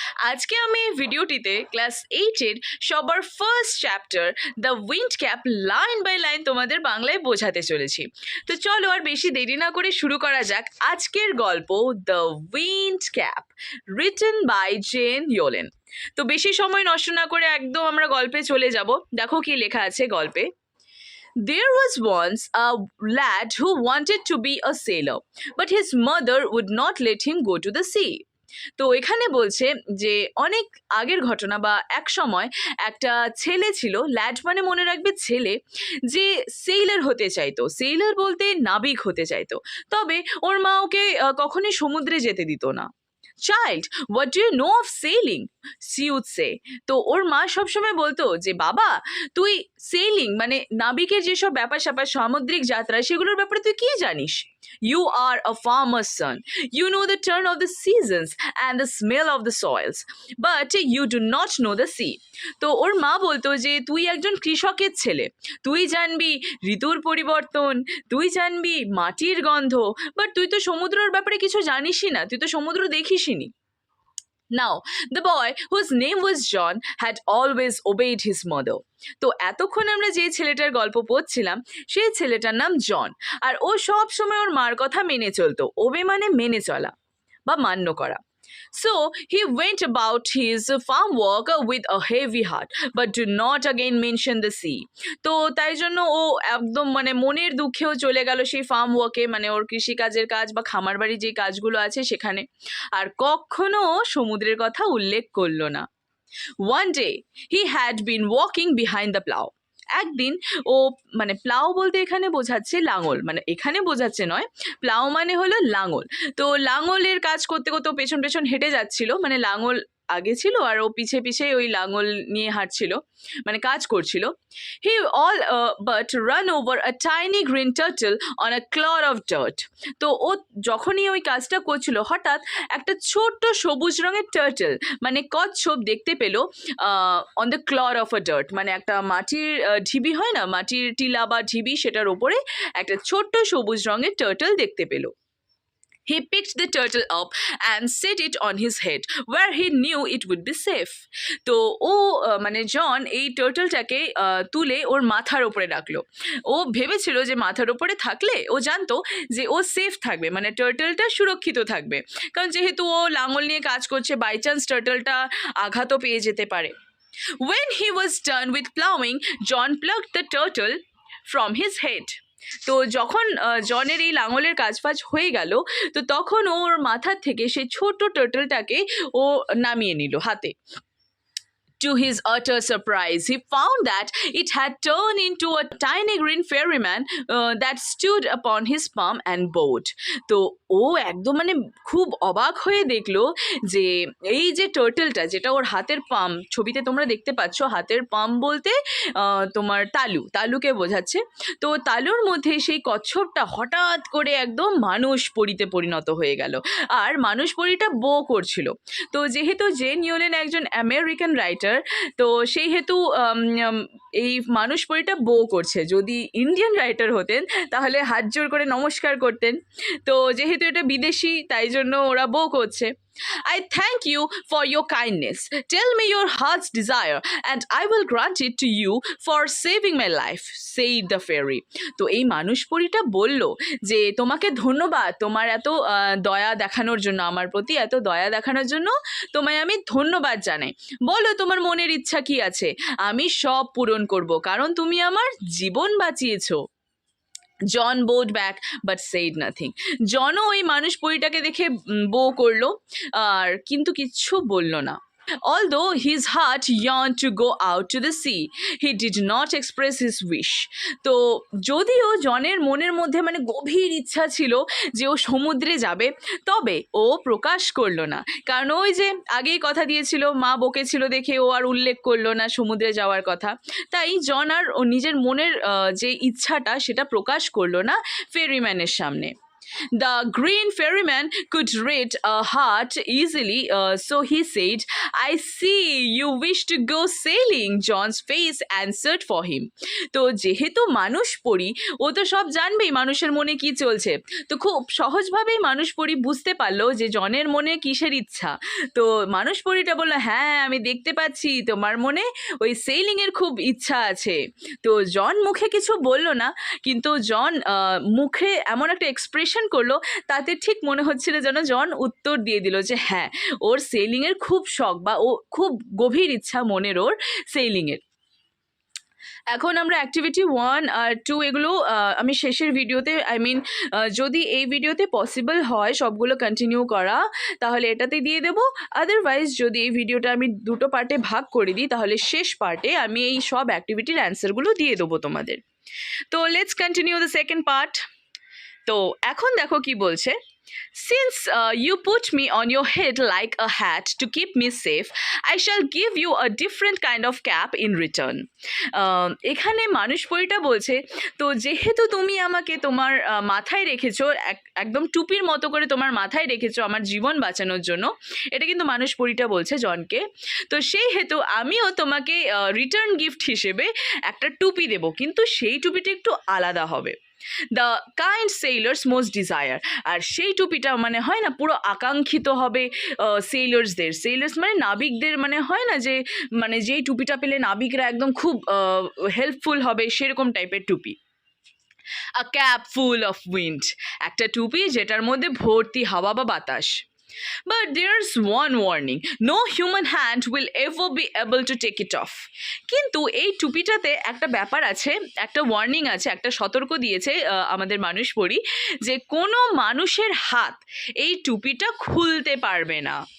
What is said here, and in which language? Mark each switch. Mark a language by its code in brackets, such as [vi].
[bn] আজকে আমি এই ভিডিওটিতে ক্লাস 8-এর সবার first chapter the উইন্ডক্যাপ line by line তোমাদের বাংলায় বোঝাতে চলেছি। তো চলো আর বেশি দেরি না করে শুরু করা যাক আজকের গল্প দ্য উইন্ডক্যাপ, রিটেন বাই জেন ইয়োলেন। তো বেশি সময় নষ্ট না করে একদম আমরা গল্পে চলে যাব। দেখো কি লেখা আছে গল্পে। [en] There was once a lad who wanted to be a sailor, but his mother would not let him go to the sea. [bn] তো এখানে বলছে যে অনেক আগের ঘটনা বা এক সময় একটা ছেলে ছিল, ল্যাড মানে মনে রাখবে ছেলে, যে সেইলার হতে চাইতো। সেইলার বলতে নাবিক হতে চাইতো, তবে ওর মা ওকে কখনোই সমুদ্রে যেতে দিত না। [en] Child, what do you know of sailing, she would say. [bn] তো ওর মা সবসময় বলতো যে বাবা, তুই সেইলিং মানে নাবিকের যেসব ব্যাপার স্যাপার সামুদ্রিক যাত্রা সেগুলোর ব্যাপারে তুই কি জানিস? [en] You are a farmer's son. You know the turn of the seasons and the smell of the soils, but you do not know the sea. [bn] তো ওর মা বলতো যে তুই একজন কৃষকের ছেলে, তুই জানবি ঋতুর পরিবর্তন, তুই জানবি মাটির গন্ধ, বাট তুই তো সমুদ্রের ব্যাপারে কিছু জানিসই না, তুই তো সমুদ্র দেখিসনি। [en] Now, the boy, whose name was John, had always obeyed his mother. [bn] তো এতক্ষণ আমরা যে ছেলেটার গল্প পড়ছিলাম সেই ছেলেটার নাম জন, আর ও সব সময় ওর মার কথা মেনে চলতো। ওবে মানে মেনে চলা বা মান্য করা। [en] So he went about his farm work with a heavy heart, but do not again mention the sea. [bn] তো তাই জন্য ও একদম মানে মনের দুঃখেও চলে গেল সেই ফার্ম ওয়ার্কে, মানে ওর কৃষিকাজের কাজ বা খামার বাড়ির যে কাজগুলো আছে সেখানে, আর কখনো সমুদ্রের কথা উল্লেখ করলো না। [en] One day he had been walking behind the plow. [bn] একদিন ও, মানে প্লাউ বলতে এখানে বোঝাচ্ছে লাঙল, মানে এখানে বোঝাচ্ছে নয়, প্লাউ মানে হলো লাঙল। তো লাঙলের কাজ করতে করতে পেছন পেছন হেঁটে যাচ্ছিল, মানে লাঙল আগে ছিল আর ও পিছে পিছে ওই লাঙল নিয়ে হাঁটছিল, মানে কাজ করছিল। [en] He all but ran over a tiny green turtle on a clod of dirt. [bn] তো ও যখনই ওই কাজটা করছিল হঠাৎ একটা ছোট্ট সবুজ রঙের টার্টল মানে কচ্ছপ দেখতে পেল [en] on the clod of a dirt, [bn] মানে একটা মাটির ঢিবি হয় না, মাটির টিলা বা ঢিবি, সেটার ওপরে একটা ছোট্ট সবুজ রঙের টার্টল দেখতে পেল। [en] He picked the turtle up and set it on his head where he knew it would be safe. [bn] তো ও মানে জন এই টার্টলটাকে তুলে ওর মাথার ওপরে রাখলো। ও ভেবেছিল যে মাথার ওপরে থাকলে ও জানতো যে ও সেফ থাকবে, মানে টার্টলটা সুরক্ষিত থাকবে, কারণ যেহেতু ও লাঙল নিয়ে কাজ করছে, বাই চান্স টার্টলটা আঘাতও পেয়ে যেতে পারে। [en] When he was done with plowing, John plucked the turtle from his head. [bn] তো যখন জনের এই লাঙলের কাজবাজ হয়ে গেল, তো তখন ওর মাথার থেকে সেই ছোট্ট টার্টলটাকে ও নামিয়ে নিল হাতে। [en] To his utter surprise, he found that it had turned into a tiny green ferryman that stood upon his palm and bowed. [bn] তো ও একদম মানে খুব অবাক হয়ে দেখলো যে এই যে টার্টলটা, যেটা ওর হাতের পাম, ছবিতে তোমরা দেখতে পাচ্ছ হাতের পাম বলতে তোমার তালুকে বোঝাচ্ছে। তো তালুর মধ্যে সেই কচ্ছপটা হঠাৎ করে একদম মানুষ পরীতে পরিণত হয়ে গেল, আর মানুষ পরীটা বো করছিল। তো যেহেতু জেন ইয়োলেন একজন আমেরিকান রাইটার, তো সেই হেতু এই মানুষ পরীটা বো করছে। যদি ইন্ডিয়ান রাইটার হতেন তাহলে হাত জোর করে নমস্কার করতেন, তো যেহেতু এটা বিদেশি তাই জন্য ওরা বো করছে। [en] I thank you for your kindness. Tell me your heart's desire and I will grant it to you for saving my life, said the fairy. [bn] তো এই মানুষ পরীটা বলল যে তোমাকে ধন্যবাদ, তোমার এত দয়া দেখানোর জন্য, আমার প্রতি এত দয়া দেখানোর জন্য তোমায় আমি ধন্যবাদ জানাই। বলো তোমার মনের ইচ্ছা কি আছে, আমি সব পূরণ করব, কারণ তুমি আমার জীবন বাঁচিয়েছো। [en] John bowed back but said nothing. [bn] জনও ওই মানুষ পরীটাকে দেখে বো করলো, আর কিন্তু কিচ্ছু বলল না। [en] Although his heart yearned to go out to the sea, he did not express his wish. [bn] তো যদিও জনের মনের মধ্যে মানে গভীর ইচ্ছা ছিল যে ও সমুদ্রে যাবে, তবে ও প্রকাশ করলো না, কারণ ওই যে আগেই কথা দিয়েছিল, মা বকেছিল দেখে ও আর উল্লেখ করলো না সমুদ্রে যাওয়ার কথা। তাই জন আর ও নিজের মনের যে ইচ্ছাটা সেটা প্রকাশ করলো না ফেরিম্যানের সামনে। [en] The green ferryman could read a heart easily, so he said, I see you wish to go sailing. John's face answered for him. [bn] তো যেহেতু মানুষ পড়ি, ও তো সব জানবেই মানুষের মনে কি চলছে, তো খুব সহজভাবেই মানুষ পড়ি বুঝতে পারলো যে জনের মনে কিসের ইচ্ছা। তো মানুষ পড়িটা বললো, হ্যাঁ আমি দেখতে পাচ্ছি তোমার মনে ওই সেইলিংয়ের খুব ইচ্ছা আছে। তো জন মুখে কিছু বললো না, কিন্তু জন মুখে এমন একটা এক্সপ্রেশন করলো, তাতে ঠিক মনে হচ্ছিল যেন জন উত্তর দিয়ে দিল যে হ্যাঁ, ওর সেইলিংয়ের খুব শখ, বা ও খুব গভীর ইচ্ছা মনের ওর সেইলিংয়ের। এখন আমরা অ্যাক্টিভিটি 1 আর 2 এগুলো আমি শেষের ভিডিওতে, যদি এই ভিডিওতে পসিবল হয় সবগুলো কন্টিনিউ করা, তাহলে এটাতে দিয়ে দেবো। আদারওয়াইজ যদি এই ভিডিওটা আমি দুটো পার্টে ভাগ করে দিই, তাহলে শেষ পার্টে আমি এই সব অ্যাক্টিভিটির অ্যান্সারগুলো দিয়ে দেবো তোমাদের। তো [en] Let's continue the second part. [bn] তো এখন দেখো কি বলছে। [en] Since you put me on your head like a hat to keep me safe, I shall give you a different kind of cap in return. [bn] এখানে মানুষ পরিটা বলছে, তো যেহেতু তুমি আমাকে তোমার মাথায় রেখেছো, একদম টুপির মতো করে তোমার মাথায় রেখেছো আমার জীবন বাঁচানোর জন্য, এটা কিন্তু মানুষ পরিটা বলছে জনকে। তো সেই হেতু আমিও তোমাকে রিটার্ন গিফট হিসেবে একটা টুপি দেব, কিন্তু সেই টুপিটা একটু আলাদা হবে। [en] The kind sailors most desire. [bn] আর সেই টুপিটা মানে হয় না পুরো আকাঙ্ক্ষিত হবে সেইলার্সদের, সেইলার্স মানে নাবিকদের, মানে হয় না যে মানে যেই টুপিটা পেলে নাবিকরা একদম খুব হেল্পফুল হবে, সেরকম টাইপের টুপি। [en] a cap full of wind, [bn] একটা টুপি যেটার মধ্যে ভর্তি হাওয়া বা বাতাস। [en] But there's one warning, no human hand will ever be able to take it off. [bn] কিন্তু এই টুপিটাতে একটা ব্যাপার আছে, একটা ওয়ার্নিং আছে, একটা সতর্ক দিয়েছে আমাদের মানুষ পড়ি, যে কোনো মানুষের হাত এই টুপিটা খুলতে পারবে না।